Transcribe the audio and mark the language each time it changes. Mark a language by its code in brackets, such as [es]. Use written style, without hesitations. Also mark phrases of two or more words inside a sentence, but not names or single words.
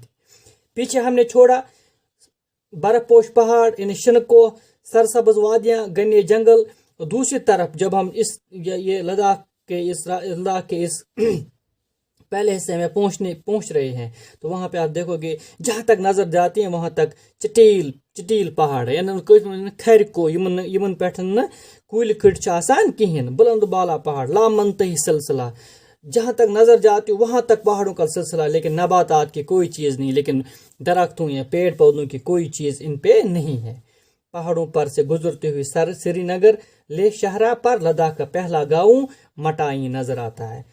[ur] پیچھے ہم نے چھوڑا برف پوش پہاڑ، یعنی شنکو، سرسبز وادیاں، گھنے جنگل، اور دوسری طرف جب ہم یہ لداخ کے اس پہلے حصے میں پہنچ رہے ہیں تو وہاں پہ آپ دیکھو گے جہاں تک نظر جاتی ہیں وہاں تک چٹیل پہاڑ ہے، یعنی [ks] کھر کو یمن پٮ۪ٹھ کُلۍ کھٔٹۍ چھِ آسان کِہیٖنۍ، [ur] بلند بالا پہاڑ، لامنتہی سلسلہ، جہاں تک نظر جاتی وہاں تک پہاڑوں کا سلسلہ، لیکن نباتات کی کوئی چیز نہیں، لیکن درختوں یا پیڑ پودوں کی کوئی چیز ان پہ نہیں ہے۔ پہاڑوں پر سے گزرتے ہوئے سری نگر لیہ شاہراہ پر لداخ کا پہلا گاؤں مٹائن نظر آتا ہے۔